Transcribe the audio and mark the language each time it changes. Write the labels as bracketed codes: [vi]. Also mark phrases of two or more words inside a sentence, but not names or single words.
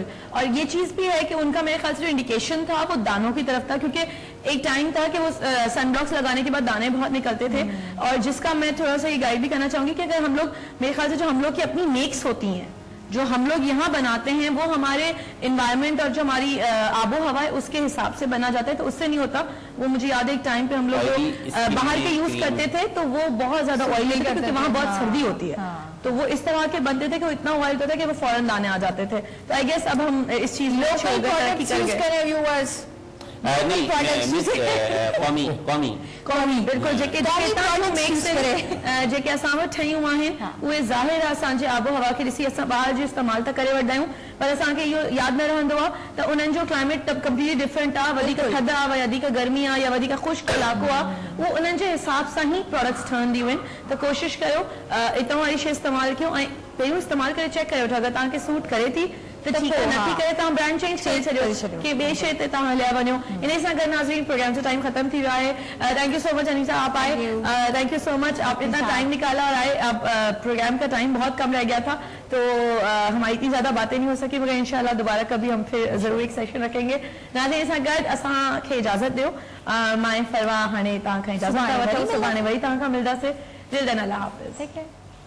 [ur] اور یہ چیز بھی ہے کہ ان کا میرے خیال سے جو انڈیکیشن تھا وہ دانوں کی طرف تھا, کیونکہ ایک ٹائم تھا کہ وہ [en] sun blocks [ur] لگانے کے بعد دانے بہت نکلتے تھے, اور جس کا میں تھوڑا سا یہ گائیڈ بھی کرنا چاہوں گی کہ اگر ہم لوگ, میرے خیال سے جو ہم لوگ کی اپنی میکس ہوتی ہیں جو ہم لوگ یہاں بناتے ہیں وہ ہمارے انوائرمنٹ اور جو ہماری آب و ہوا ہے اس کے حساب سے بنا جاتا ہے, تو اس سے نہیں ہوتا. وہ مجھے یاد ہے ایک ٹائم پہ ہم لوگ باہر کے یوز کرتے تھے تو وہ بہت زیادہ آئلی کرتے تھے, وہاں بہت سردی ہوتی ہے, تو وہ اس طرح کے بنتے تھے کہ وہ اتنا آئل ہوتا تھا کہ وہ فوراً دانے آ جاتے تھے. [sd] تو [en] I guess [ur] اب ہم اس چیز میں [sd] जेके असां वटि ठहियूं आहिनि उहे ज़ाहिर आहे असांजे आबो हवा खे ॾिसी असां ॿाहिरि जो इस्तेमालु त करे वठंदा आहियूं, पर असांखे इहो यादि न रहंदो आहे त उन्हनि जो [en] climate completely different [sd] आहे, वधीक थधि आहे, वधीक गर्मी आहे या वधीक ख़ुश्क इलाइक़ो आहे, उहो उन्हनि जे हिसाब सां ई प्रोडक्ट्स ठहंदियूं आहिनि. त कोशिशि कयो इतां वारी शइ इस्तेमालु कयो ऐं पहिरियों इस्तेमालु करे चेक करे वठो, अगरि तव्हांखे सूट करे थी [ur] تو ٹھیک ہے, [sd] नथी करे तव्हां [en] brand change [sd] करे छॾियो कि ॿिए शइ ते तव्हां हलिया वञो. इन सां गॾु नाज़रीन प्रोग्राम जो टाइम खत्म थी वियो आहे. [en] thank you so much [ur] अनीसा, آپ آئے, [en] thank you so much, [ur] آپ اتنا ٹائم نکالا اور آئے. اب پروگرام کا ٹائم بہت کم رہ گیا تھا تو ہماری اتنی زیادہ باتیں نہیں ہو سکی، مگر انشاءاللہ دوبارہ کبھی ہم پھر ضرور ایک سیشن رکھیں گے. [sd] नाज़रीन सां गॾु असांखे इजाज़त ॾियो. मां फरवा हाणे तव्हां खां इजाज़त था वठूं, सुभाणे वरी तव्हां खां मिलंदासीं. दिल दन अल्लाह हाफ़िज़.